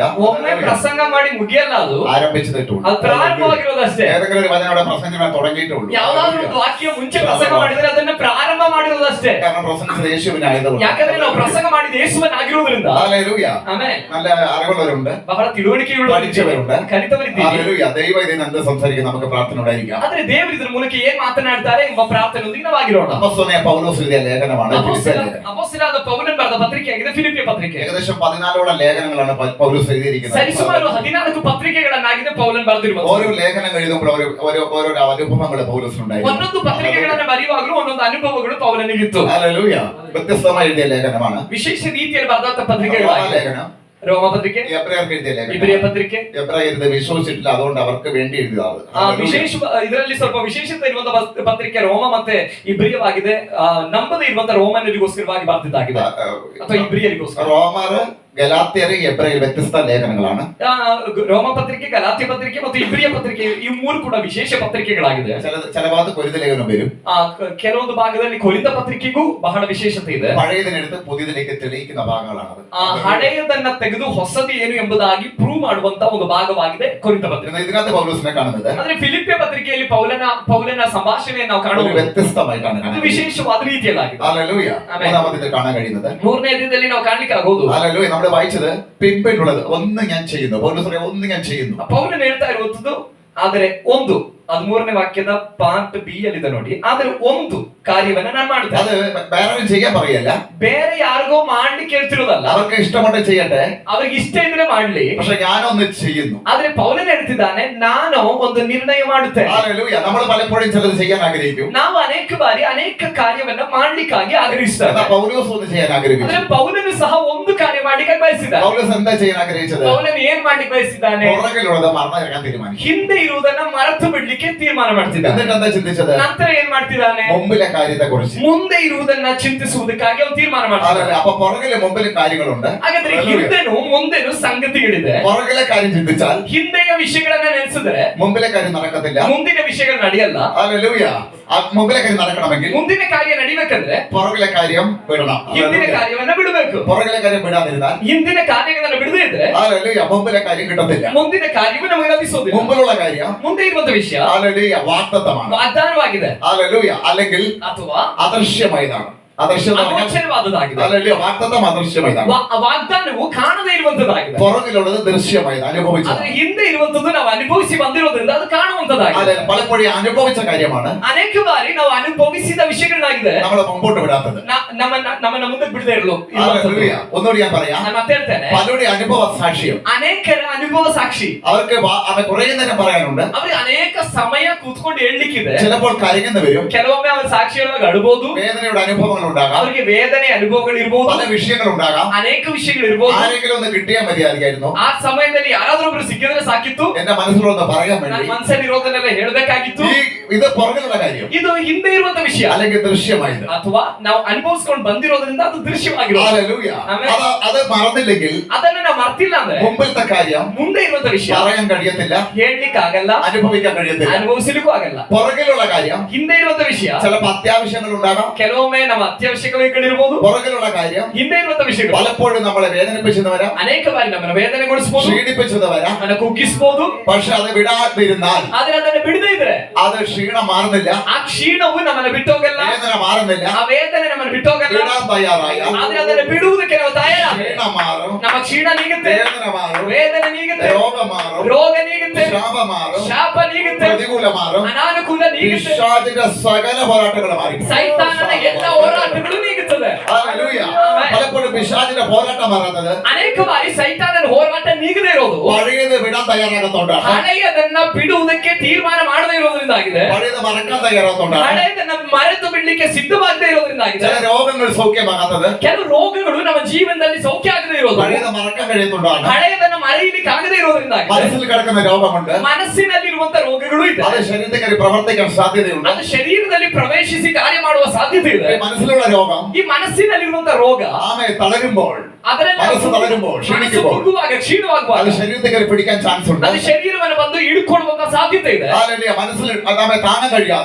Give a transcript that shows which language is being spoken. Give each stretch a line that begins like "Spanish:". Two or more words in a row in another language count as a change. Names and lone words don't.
Kannada: ಒಮ್ಮೆ ಪ್ರಸಂಗ ಮಾಡಿ ಮುಗಿಯಲ್ಲ, ಅದು
Malayalam: ആരംഭിച്ചിട്ടുള്ളൂ.
Kannada: ಅದು ಪ್ರಾರಂಭವಾಗಿರೋದಷ್ಟೇ.
Malayalam: ഏതെങ്കിലും ഒരു വചനം അവിടെ പ്രസംഗിക്കാൻ തുടങ്ങിയിട്ടുള്ളൂ.
Kannada: ಯಾವ್ದಾದ್ರು ಒಂದು ವಾಕ್ಯ ಮುಂಚೆ ಪ್ರಸಂಗ ಮಾಡಿದ್ರೆ ಅದನ್ನ ಪ್ರಾರಂಭ ಮಾಡಿರೋದಷ್ಟೇ.
Malayalam: കാരണം പ്രസംഗിച്ചത് യേശുവിനായതുകൊണ്ട്.
Kannada: ಯಾಕಂದ್ರೆ ನಾವು ಪ್ರಸಂಗ ಮಾಡಿದ ಯೇಸುವನ್ನಾಗಿರುವುದರಿಂದ.
Malayalam: ഹല്ലേലൂയ.
Kannada: ಆಮೆನ್.
Malayalam: നല്ല അറിവുള്ളവരുണ്ട്,
Kannada: ಬಹಳ ತಿಳುವಳಿಕೆಯುಳ್ಳವರಿದ್ದಾರೆ,
Malayalam: പഠിച്ചവരുണ്ട്,
Kannada: ಕಲಿತವರಿದ್ದೀರಿ.
Malayalam: ഹല്ലേലൂയ. ദൈവം ഇതിന് എന്ത് സംസാരിക്കും, നമുക്ക് പ്രാർത്ഥന ഉണ്ടായിരിക്കാം.
Kannada: ಆದ್ರೆ ದೇವರು ಇದರ ಮೂಲಕ ಏನ್ ಮಾತನಾಡ್ತಾರೆ ಎಂಬ ಪ್ರಾರ್ಥನೆಯೊಂದಿಗೆ ನಾವಾಗಿರೋಣ.
Malayalam: അപ്പോസ്തലനായ പൗലോസ് എഴുതിയ ലേഖനമാണ് ഫിലിപ്പിയ ലേഖനം.
Kannada: ಅಪೊಸ್ತಲನಾದ ಪೌಲನು ಬರೆದ ಪತ್ರಿಕೆಯಾಗಿದೆ ಫಿಲಿಪ್ಪಿಯ ಪತ್ರಿಕೆ.
Malayalam: ഏകദേശം 14ഓളം ലേഖനങ്ങളാണ് പൗലോസ് എഴുതിയിരിക്കുന്നത്.
Kannada: ಸರಿಸುಮಾರು 14 ಪತ್ರಿಕೆಗಳನ್ನಾಗಿದೆ ಪೌಲನು ಬರೆದಿರುವುದು.
Malayalam: ഓരോ ലേഖനം എഴുതുമ്പോൾ ഓരോ അനുഭവങ്ങൾ പൗലോസിനുണ്ടായിരുന്നു.
Kannada: ಒಂದೊಂದು ಪತ್ರಿಕೆಗಳನ್ನು ಬರೆಯುವಾಗಲೂ ಒಂದೊಂದು ಅನುಭವಗಳು ಪೌಲನಿಗಿತ್ತು.
Malayalam: ഹല്ലേലൂയ. വ്യത്യസ്തമായി എഴുതിയ ലേഖനമാണ്.
Kannada: ವಿಶೇಷ ರೀತಿಯಲ್ಲಿ ಬರೆದಂತ ಪತ್ರಿಕೆಗಳಾಗಿವೆ.
Malayalam: ലേഖനം,
Kannada: ರೋಮ ಪತ್ರಿಕೆ,
Malayalam: എബ്രായർക്ക് എഴുതിയ
Kannada: ಇಬ್ರಿಯ
Malayalam: ലേഖനം.
Kannada: ಪತ್ರಿಕೆ.
Malayalam: എബ്രായർ ഇത് വിശ്വസിച്ചിട്ടില്ല, അതുകൊണ്ട് അവർക്ക് വേണ്ടി എഴുതിയതാണ്.
Kannada: ವಿಶೇಷ ಇದರಲ್ಲಿ ಸ್ವಲ್ಪ ವಿಶೇಷತೆ ಇರುವಂತ ಪತ್ರಿಕೆ ರೋಮ ಮತ್ತೆ ಇಬ್ರಿಯವಾಗಿದೆ. ನಂಬದೇ ಇರುವಂತ ರೋಮನರಿಗೋಸ್ಕರವಾಗಿ ಬರೆದಿದ್ದಾಗಿದೆ ಅಥವಾ ಇಬ್ರಿಯರಿಗೋಸ್ಕರ.
Malayalam: റോമർ, ഗലാത്യർ, എബ്രായർ വ്യത്യസ്ത ലേഖനങ്ങളാണ്.
Kannada: ರೋಮ ಪತ್ರಿಕೆ, ಗಲಾತ್ಯ ಪತ್ರಿಕೆ ಮತ್ತು ಇಬ್ರಿಯ ಪತ್ರಿಕೆ ಈ ಮೂರು ಕೂಡ ವಿಶೇಷ ಪತ್ರಿಕೆಗಳಾಗಿದೆ.
Malayalam: ചില ഭാഗത്ത് കൊരിന്ത ലേഖനം വരും.
Kannada: ಕೆಲವೊಂದು ಭಾಗದಲ್ಲಿ ಕೊರಿಂಥ ಪತ್ರಿಕೆಗೂ ಬಹಳ ವಿಶೇಷತೆ ಇದೆ.
Malayalam: പഴയതിനെടുത്ത് പുതിയതിലേക്ക് തെളിയിക്കുന്ന ഭാഗങ്ങളാണ്.
Kannada: ಹಳೆಯದನ್ನ ತೆಗೆದು ಹೊಸದು ಏನು ಎಂಬುದಾಗಿ ಪ್ರೂವ್ ಮಾಡುವಂತ ಒಂದು ಭಾಗವಾಗಿದೆ ಕೊರಿಂಥ ಪತ್ರಿಕೆ.
Malayalam: ഇതിനകത്ത് പൗലോസിനെ കാണുന്നത്
Kannada: ಅಂದ್ರೆ ಫಿಲಿಪ್ಪಿಯ ಪತ್ರಿಕೆಯಲ್ಲಿ ಪೌಲನ ಸಂಭಾಷಣೆಯನ್ನು ನಾವು
Malayalam: ഒരു
Kannada: ಕಾಣುವುದು
Malayalam: വ്യത്യസ്തമായിട്ടാണ്
Kannada: ಅದು
Malayalam: കാണുന്നത്.
Kannada: വിശೇಷವಾದ ರೀತಿಯಲ್ಲಾಗಿದೆ.
Malayalam: ഹല്ലേലൂയ. മൂന്നാമത്തെ കാണാൻ കഴിയുന്നത്,
Kannada: ಮೂರನೇ ದಿನದಲ್ಲಿ ನಾವು ಕಾಣ್ಲಿಕ್ಕೆ ಆಗೋದು,
Malayalam: ഹല്ലേലൂയ, നമ്മൾ വായിച്ചത് പിൻപിലുള്ളത് ഒന്ന് ഞാൻ ചെയ്യുന്നു. പൗലോസ് പറയുന്നത് ഒന്ന് ഞാൻ ചെയ്യുന്നു.
Kannada: ಪೌಲನು ಹೇಳ್ತಾ ಇರುವಂತದ್ದು ಆದರೆ ಒಂದು, ಅದು ಮೂರನೇ ವಾಕ್ಯದ
English: part B
Kannada: ಅಲ್ಲಿದೆ ನೋಡಿ. ಆದ್ರೆ ಒಂದು ಕಾರ್ಯವನ್ನ ನಾನು ಮಾಡ್ತೇನೆ.
Malayalam: അത് വേറെ ചെയ്യാൻ പറയല്ല,
Kannada: ಬೇರೆ ಯಾರಿಗೋ ಮಾಡ್ಲಿಕ್ಕೆ ಹೇಳ್ತಿರೋದಲ್ಲ,
Malayalam: അവർക്ക് ഇഷ്ടമുണ്ട് ചെയ്യട്ടെ,
Kannada: ಅವ್ರಿಗೆ ಇಷ್ಟ ಇದ್ರೆ ಮಾಡ್ಲಿ.
Malayalam: പക്ഷെ ഞാനൊന്ന് ചെയ്യുന്നു.
Kannada: ಆದ್ರೆ ಪೌಲನು ಹೇಳ್ತಿದ್ದಾನೆ, ನಾನು ಒಂದು ನಿರ್ಣಯ ಮಾಡುತ್ತೇನೆ.
Malayalam: ഹല്ലേലൂയ. നമ്മൾ പലപ്പോഴും ചിലത് ചെയ്യാൻ ആഗ്രഹിക്കും,
Kannada: ನಾವು ಅನೇಕ ಬಾರಿ ಅನೇಕ ಕಾರ್ಯವನ್ನ ಮಾಡ್ಲಿಕ್ಕಾಗಿ ಆಗ್ರಹಿಸ್ತೇವೆ.
Malayalam: എന്നാൽ പൗലോസ് ഒന്ന് ചെയ്യാൻ ആഗ്രഹിച്ചു.
Kannada: ಆದ್ರೆ ಪೌಲನು ಸಹ ಒಂದು ಕಾರ್ಯ ಮಾಡ್ಲಿಕ್ಕೆ ಬಯಸಿದ್ದಾನೆ.
Malayalam: പൗലോസ് എന്താ ചെയ്യാൻ ആഗ്രഹിച്ചത്?
Kannada: ಪೌಲನು ಏನ್ ಮಾಡ್ಲಿಕ್ಕೆ ಬಯಸಿದ್ದಾನೆ?
Malayalam: പുറകിലുള്ളത് മറന്നിറങ്ങാൻ തീരുമാനിച്ചു.
Kannada: ಹಿಂದೆ ಇರುವುದನ್ನ ಮರೆತು ಬಿಡ್ಲಿಕ್ಕೆ ತೀರ್ಮಾನ ಮಾಡ್ತಿದ್ದಾನೆ.
Malayalam: എന്നിട്ട് എന്താ ചിന്തിച്ചത്?
Kannada: ನಂತರ ಏನ್ ಮಾಡ್ತಿದ್ದಾನೆ?
Malayalam: മുമ്പിലെ കാര്യത്തെ കുറിച്ച്.
Kannada: ಮುಂದೆ ಇರುವುದನ್ನ ಚಿಂತಿಸುವುದಕ್ಕಾಗಿ ಅವನು ತೀರ್ಮಾನ ಮಾಡ್ತಾನೆ.
Malayalam: അപ്പൊ പുറകിലെ മുമ്പിലും കാര്യങ്ങളുണ്ട്.
Kannada: ಹಾಗಾದ್ರೆ ಹಿಂದೆನೂ ಮುಂದೆನೂ ಸಂಗತಿಗಳಿದೆ.
Malayalam: പുറകിലെ കാര്യം ചിന്തിച്ചാൽ
Kannada: ಹಿಂದೆಯ ವಿಷಯಗಳನ್ನ ನೆನೆಸಿದ್ರೆ
Malayalam: മുമ്പിലെ കാര്യം നടക്കത്തില്ല.
Kannada: ಮುಂದಿನ ವಿಷಯಗಳು ನಡೆಯಲ್ಲ.
Malayalam: ഹല്ലേലൂയ. മുമ്പിലെ കാര്യം നടക്കണമെങ്കിൽ
Kannada: ಮುಂದಿನ ಕಾರ್ಯ ನಡಿಬೇಕಂದ್ರೆ
Malayalam: പുറകിലെ കാര്യം വിടണം.
Kannada: ಹಿಂದಿನ ಕಾರ್ಯವನ್ನ ಬಿಡಬೇಕು.
Malayalam: പുറകിലെ കാര്യം വിടാതിരുന്നാൽ
Kannada: ಹಿಂದಿನ ಕಾರ್ಯಗಳನ್ನ ಬಿಡದೇ ಇದ್ರೆ
Malayalam: ഹല്ലേലൂയ, മുമ്പിലെ കാര്യം കിട്ടത്തില്ല.
Kannada: ಮುಂದಿನ ಕಾರ್ಯವು ನಮಗೆ ಲಭಿಸೋದಿಲ್ಲ.
Malayalam: മുമ്പിലുള്ള കാര്യം
Kannada: ಮುಂದೆ ಇರುವಂತ ವಿಷಯ
Malayalam: ഹല്ലേലൂയ വാഗ്ദത്തമാണ്.
Kannada: ವಾಗ್ದಾನವಾಗಿದೆ
Malayalam: ഹല്ലേലൂയ. അല്ലെങ്കിൽ
Kannada: ಅಥವಾ
Malayalam: അദൃശ്യമായതാണ്. അദൃശ്യം
Kannada: ಅಗೋಚರವಾದದ್ದಾಗಿದೆ.
Malayalam: ഹല്ലേലൂയ. വാഗ്ദത്തം അദൃശ്യമായതാണ്.
Kannada: ವಾಗ್ದಾನವು ಕಾಣದೇ ಇರುವಂತದ್ದಾಗಿದೆ.
Malayalam: പുറകിലുള്ളത് ദൃശ്യമായത്, അനുഭവിച്ചത്.
Kannada: ಆದ್ರೆ ಹಿಂದೆ ಇರುವಂತದ್ದು ನಾವು ಅನುಭವಿಸಿ ಬಂದಿರೋದ್ರಿಂದ ಅದು ಕಾಣುವಂತದ್ದಾಗಿದೆ.
Malayalam: അതെ, പലപ്പോഴും അനുഭവിച്ച കാര്യമാണ്
Kannada: ಅನೇಕ ಬಾರಿ ನಾವು ಅನುಭವಿಸಿದ ವಿಷಯಗಳಾಗಿದೆ
Malayalam: നമ്മളെ മുമ്പോട്ട് വിടാത്തത്.
Kannada: ನಮ್ಮನ್ನ ಮುಂದೆ ಬಿಡದೆ ಇರಲು.
Malayalam: ഹല്ലേലൂയ. ഒന്നുകൂടി ഞാൻ പറയാം,
Kannada: ನಾನು ಮತ್ತೆ ಹೇಳ್ತೇನೆ,
Malayalam: പലരുടെ അനുഭവ സാക്ഷ്യം
Kannada: ಅನೇಕರ ಅನುಭವ ಸಾಕ್ಷಿ
Malayalam: അവർക്ക് കുറെ നേരം പറയാനുണ്ട്.
Kannada: ಅವ್ರಿಗೆ ಅನೇಕ ಸಮಯ ಕೂತ್ಕೊಂಡು ಹೇಳಲಿಕ್ಕಿದೆ.
Malayalam: ചിലപ്പോൾ കരയുന്ന വരും,
Kannada: ಕೆಲವೊಮ್ಮೆ ಅವ್ರ ಸಾಕ್ಷಿ ಹೇಳುವಾಗ ಅಳಬಹುದು.
Malayalam: വേദനയുടെ അനുഭവങ്ങൾ ഉണ്ടാകാം,
Kannada: ಅವರಿಗೆ ವೇದನೆ ಅನುಭವಗಳು ಇರಬಹುದು,
Malayalam: പല വിഷയങ്ങൾ ഉണ്ടാകാം.
Kannada: ಅನೇಕ ವಿಷಯಗಳು ಇರಬಹುದು.
Malayalam: ആരെങ്കിലും ഒന്ന് കിട്ടിയാൽ മതിയായിരിക്കുന്നു.
Kannada: ಆ ಸಮಯದಲ್ಲಿ ಯಾರಾದ್ರೂ ಒಬ್ರು ಸಿಕ್ಕಿದ್ರೆ ಸಾಕಿತ್ತು,
Malayalam: എന്റെ മനസ്സിലൊന്ന് പറയാൻ
Kannada: ನನ್ನ
Malayalam: വേണ്ടി.
Kannada: ಮನಸ್ಸಲ್ಲಿ ಇರೋದನ್ನೆಲ್ಲ ಹೇಳಬೇಕಾಗಿತ್ತು.
Malayalam: ഇത് പുറകിലുള്ള കാര്യം,
Kannada: ಇದು ಹಿಂದೆ ಇರುವಂತ ವಿಷಯ
Malayalam: അല്ലെങ്കിൽ ദൃശ്യമായത്.
Kannada: ಅಥವಾ ನಾವು ಅನುಭವಿಸ್ಕೊಂಡು ಬಂದಿರೋದ್ರಿಂದ ಅದು ದೃಶ್ಯವಾಗಿರೋದು.
Malayalam: ഹല്ലേലൂയ. ആമേൻ. അത് മറന്നില്ലെങ്കിൽ
Kannada: ಅದನ್ನ ನಾವು ಮರ್ತಿಲ್ಲ ಅಂದ್ರೆ
Malayalam: മുമ്പിലത്തെ കാര്യം
Kannada: ಮುಂದೆ ಇರುವಂತ ವಿಷಯ
Malayalam: പറയാൻ കഴിയത്തില്ല,
Kannada: ಹೇಳಲಿಕ್ಕೆ ಆಗಲ್ಲ,
Malayalam: അനുഭവിക്കാൻ കഴിയത്തില്ല.
Kannada: ಅನುಭವಿಸಲಿಕ್ಕೂ ಆಗಲ್ಲ.
Malayalam: പുറകിലുള്ള കാര്യം
Kannada: ಹಿಂದೆ ಇರುವಂತ ವಿಷಯ
Malayalam: ചിലപ്പോൾ അത്യാവശ്യങ്ങൾ ഉണ്ടാകാം.
Kannada: ಕೆಲವೊಮ್ಮೆ ನಮ್ಮ ಅತ್ಯವಶ್ಯಕಗಳಿರ್ಬೋದು.
Malayalam: പുറകിലുള്ള കാര്യം
Kannada: ಹಿಂದೆ ಇರುವಂತ ವಿಷಯಗಳು
Malayalam: പലപ്പോഴും നമ്മളെ വേദനിപ്പിച്ചെന്ന് വരാം,
Kannada: ಅನೇಕ ಬಾರಿ ನಮ್ಮನ್ನು ವೇದನೆಗೊಳಿಸಬಹುದು,
Malayalam: ക്ഷീണിപ്പിച്ചെന്ന് വരാം.
Kannada: ನಮ್ಮನ್ನು ಕುಗ್ಗಿಸಬಹುದು.
Malayalam: പക്ഷെ അത് വിടാതിരുന്നാൽ
Kannada: ಆದ್ರೆ ಅದನ್ನ ಬಿಡದೇ ಇದ್ರೆ
Malayalam: അത് ക്ഷീണം മാറുന്നില്ല,
Kannada: ಆ ಕ್ಷೀಣವು ನಮ್ಮನ್ನ ಬಿಟ್ಟೋಗಲ್ಲ,
Malayalam: വേദന മാറുന്നില്ല.
Kannada: ಆ ವೇದನೆ ನಮ್ಮನ್ನು ಬಿಟ್ಟೋಗಲ್ಲ.
Malayalam: വിടാൻ തയ്യാറായാൽ
Kannada: ಆದ್ರೆ ಅದನ್ನ ಬಿಡುವುದಕ್ಕೆ ನಾವು ತಯಾರಾಗ
Malayalam: ക്ഷീണം മാറും,
Kannada: ನಮ್ಮ ಕ್ಷೀಣ ನೀಗುತ್ತೆ,
Malayalam: വേദന മാറും,
Kannada: ವೇದನೆ ನೀಗುತ್ತೆ,
Malayalam: രോഗം മാറും,
Kannada: ರೋಗ ನೀಗುತ್ತೆ,
Malayalam: ശാപം മാറും,
Kannada: ಶಾಪ ನೀಗುತ್ತೆ,
Malayalam: പ്രതികൂലം മാറും,
Kannada: ಅನಾನುಕೂಲ ನೀಗುತ್ತೆ,
Malayalam: പിശാചിന്റെ സകല പോരാട്ടങ്ങൾ മാറി.
Kannada: ಸೈತಾನನ ಎಲ್ಲ ಹೋರಾಟಗಳು ನೀಗುತ್ತದೆ.
Malayalam: ഹല്ലേലൂയ. പലപ്പോഴും പിശാചിന്റെ പോരാട്ടം മാറുന്നത്
Kannada: ಅನೇಕ ಬಾರಿ ಸೈತಾನನ ಹೋರಾಟ ನೀಗದೇ ಇರೋದು
Malayalam: പഴയത് വിടാൻ തയ്യാറാകത്തോണ്ടാണ്,
Kannada: ಹಳೆಯದನ್ನ ಬಿಡುವುದಕ್ಕೆ ತೀರ್ಮಾನ ಮಾಡದೇ ಇರೋದ್ರಿಂದಾಗಿದೆ,
Malayalam: പഴയത് മറക്കാൻ തയ്യാറാകത്തോണ്ടാണ്.
Kannada: ಹಳೆಯದನ್ನ ಮರೆತು ಬಿಡ್ಲಿಕ್ಕೆ ಸಿದ್ಧವಾಗದೇ ಇರೋದ್ರಿಂದಾಗಿದೆ,
Malayalam: ചില രോഗങ്ങൾ സൗഖ്യമാകാത്തത്
Kannada: ಕೆಲವು ರೋಗಗಳು ನಮ್ಮ ಜೀವನದಲ್ಲಿ ಸೌಖ್ಯ ಆಗದೇ ಇರೋದು
Malayalam: പഴയത് മറക്കാൻ കഴിയുന്നതുകൊണ്ടാണ്.
Kannada: ಹಳೆಯದನ್ನ ಮರೆಯಲಿಕ್ಕೆ ಆಗದೇ ಇರೋದ್ರಿಂದಾಗಿದೆ.
Malayalam: മനസ്സിൽ കിടക്കുന്ന രോഗമുണ്ട്,
Kannada: ಮನಸ್ಸಿನಲ್ಲಿರುವಂತ ರೋಗಗಳು ಇದೆ,
Malayalam: അത് ശരീരത്തിൽ പ്രവർത്തിക്കാൻ സാധ്യതയുണ്ട്.
Kannada: ಅದು ಶರೀರದಲ್ಲಿ ಪ್ರವೇಶಿಸಿ ಕಾರ್ಯ ಮಾಡುವ ಸಾಧ್ಯತೆ ಇದೆ.
Malayalam: മനസ്സിലുള്ള രോഗം
Kannada: ಈ ಮನಸ್ಸಿನಲ್ಲಿರುವಂತ ರೋಗ
Malayalam: ആമേ തളരുമ്പോൾ മനസ്സ് തളരുമ്പോൾ, ക്ഷീണിക്കുമ്പോൾ ക്ഷീണമാകുമ്പോൾ അത് ശരീരത്തെ കയറി പിടിക്കാൻ ചാൻസ് ഉണ്ട്.
Kannada: ಅದು ಶರೀರವನ್ನು ಬಂದು ಹಿಡ್ಕೊಳ್ಳುವಂತ ಸಾಧ್ಯತೆ ಇದೆ.
Malayalam: ഹല്ലേലൂയ. മനസ്സിൽ നമ്മെ താങ്ങാൻ കഴിയാതെ